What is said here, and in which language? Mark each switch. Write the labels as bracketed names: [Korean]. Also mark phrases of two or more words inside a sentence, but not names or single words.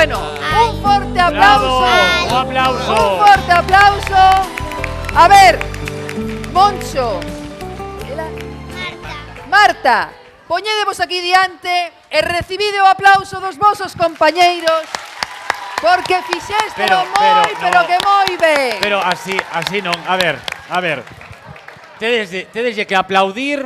[Spanish] Un fuerte aplauso. Bravo, un aplauso. Un fuerte aplauso. A ver, Moncho. [Galician] Marta, poñedevos aquí diante e recibide o aplauso dos vosos compañeiros porque fixéstelo pero que moi ben. Pero así non. A ver. Tedes que aplaudir.